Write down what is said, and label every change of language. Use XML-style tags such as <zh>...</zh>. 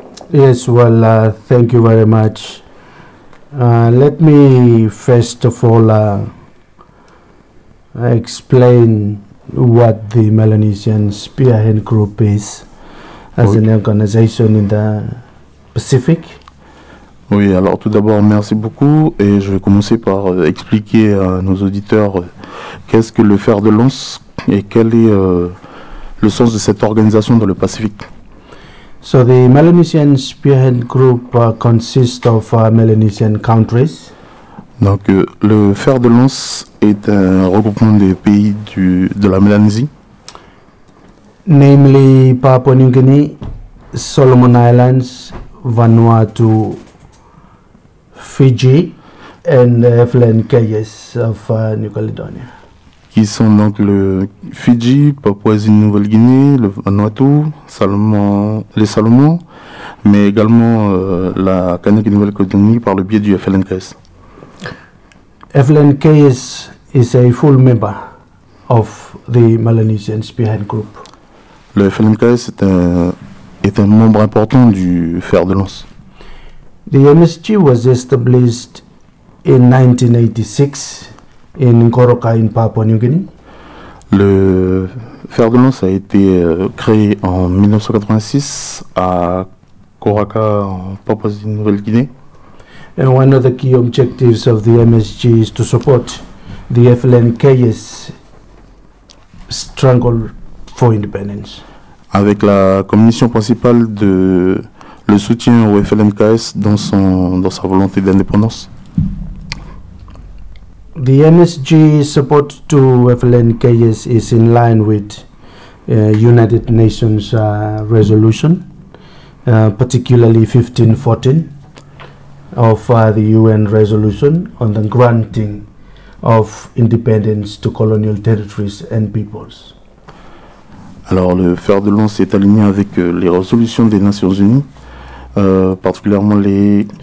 <en>Yes, well, thank you very much. Let me first of all explain what the Melanesian Spearhead Group is as an organization in the Pacific.</en> <fr>Oui, alors tout d'abord, merci beaucoup. Et je vais commencer par expliquer à nos auditeurs qu'est-ce que le Fer de Lance et quel est le sens de cette organisation dans le Pacifique.</fr> <en>So the Melanesian Spearhead Group consists of Melanesian countries.</en> <fr>Donc, le Fer de Lance est un regroupement des pays de la Mélanésie.</fr> <en>Namely, Papua New Guinea, Solomon Islands, Vanuatu, Fiji, and the Falkland Islands of New Caledonia.</en> <fr>Qui sont donc le Fidji, Papouasie-Nouvelle-Guinée, le Vanuatu, les Salomon, mais également la Canaque-Nouvelle-Calédonie par le biais du FLNKS.</fr> <en>FLNKS is a full member of the Melanesian Spearhead Group.</en> <fr>Le FLNKS est un membre important du Fer de Lance.</fr> <en>The MSG was established in 1986. In Ngoroka, in Papua New Guinea.</en> <fr>Le Fer de Lance a été créé en 1986 à Koraka, en Papouasie-Nouvelle-Guinée.</fr> <en>And one of the key objectives of the MSG is to support the FLNKS struggle for independence.</en> <fr>Avec la commission principale de le soutien au FLNKS dans sa volonté d'indépendance.</fr> <en>The MSG support to FLNKS is in line with United Nations resolution, particularly 1514 of the UN resolution on the granting of independence to colonial territories and peoples.</en> <fr>Alors, le Fer de Lance est aligné avec les résolutions des Nations Unies, particulièrement les</fr>